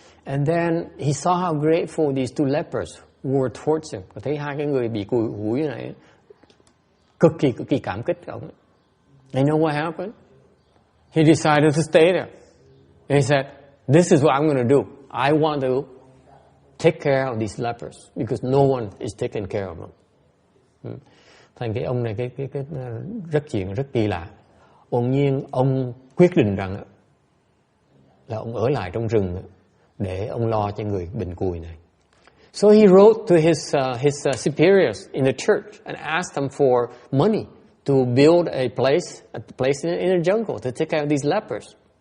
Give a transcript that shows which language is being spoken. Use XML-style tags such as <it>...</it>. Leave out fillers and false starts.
<en>And then he saw how grateful these two lepers were towards him.</en> <vi>Thấy hai cái người bị cùi hụi này cực kỳ cảm kích ông.</vi> <en>And you know what happened? He decided to stay there. And he said, "This is what I'm going to do. I want to take care of these lepers because no one is taking care of them."</en> <vi>Thành cái ông này cái rất kỳ lạ. Bỗng nhiên ông quyết định rằng là ông ở lại trong rừng để ông lo cho người bệnh cùi này.</vi> <en>So he wrote to his superiors in the church and asked them for money to build a place in a jungle to take care of these lepers.</en>